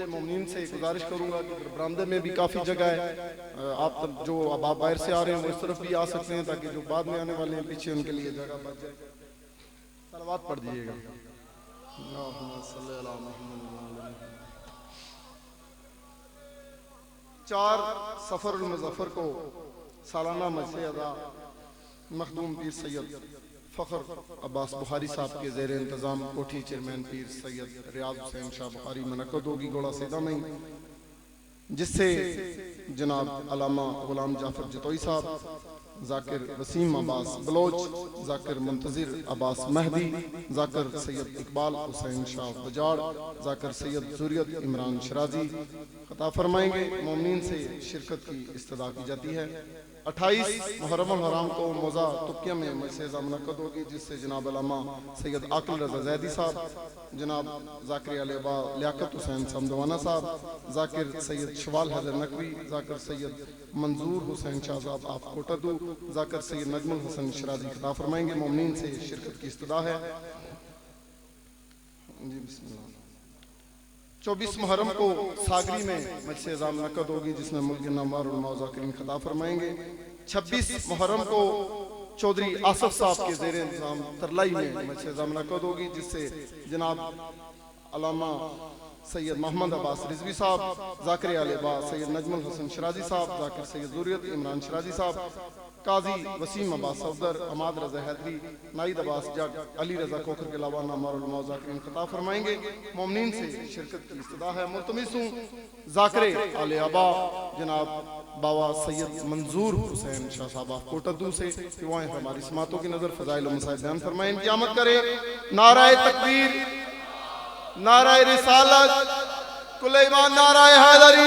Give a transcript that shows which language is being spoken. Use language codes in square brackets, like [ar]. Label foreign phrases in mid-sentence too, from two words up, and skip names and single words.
[ur] مومنین سے گزارش کروں گا کہ برآمدے میں بھی کافی جگہ ہے، آپ تب جو اب آپ باہر سے آ رہے ہیں وہ اس طرف بھی آ سکتے ہیں، تاکہ جو بعد میں آنے والے ہیں پیچھے ان کے لیے جگہ بچ جائے. صلوات پڑھ دیجیے گا۔ 4 صفر المظفر کو سالانہ مجلس ادا مخدوم پیر سید فخر عباس بخاری صاحب کے زیر انتظام کوٹھی چیئرمین پیر سید ریاض حسین شاہ بخاری منعقد ہوگی گوڑا سیدھا میں، جس سے جناب علامہ غلام جعفر جتوئی صاحب، ذاکر وسیم عباس بلوچ، ذاکر منتظر عباس مہدی، ذاکر سید اقبال حسین شاہ بجاڑ، ذاکر سید ذریت عمران شرازی خطا فرمائیں گے. مومنین سے شرکت کی استدعا کی جاتی ہے. 28 محرم حرام کو موضع تکیہ میں مجلس منعقد ہوگی، جس سے جناب علامہ سید عاقل رضا زیدی صاحب، جناب ذاکر علیابا لیاقت حسین سمدوانہ صاحب، ذاکر سید شوال حیدر نقوی، ذاکر سید منظور حسین شاہ صاحب آپ کوٹدو، ذاکر سید نجم الحسن شرازی خطاب فرمائیں گے. مومنین سے شرکت کی استدعا ہے. جی بسم اللہ. 24 محرم کو ساگری میں مجلس منعقد ہوگی، جس میں ملک نوار اور موذاکرین خطاب فرمائیں گے. 26 محرم کو چوہدری آصف صاحب کے زیر انتظام ترلائی میں مجلس منعقد ہوگی، جس سے جناب علامہ سید محمد عباس رضوی صاحب, ذاکر عالیبا سید نجم الحسن شرازی صاحب، ذاکر سید ذریت عمران شرازی صاحب، قاضی وسیم عباس صفدر، عماد رضا حیدری، نائد عباس جگ، علی رضا کوکھر کے علاوہ نامارل موذاکرین خطاب فرمائیں گے. مومنین سے شرکت کی استدعا ہے۔ ملتمس ہوں ذاکر عالیبا جناب بابا سید منظور حسین شاہ صاحب کوٹدو سے کہ وہ ہماری سماعتوں کی نذر فضائل و مصائب بیان فرمائیں. قیامت کرے نعرۂ تکبیر، نعرۂ رسالت، کل ایمان، نعرۂ حیدری.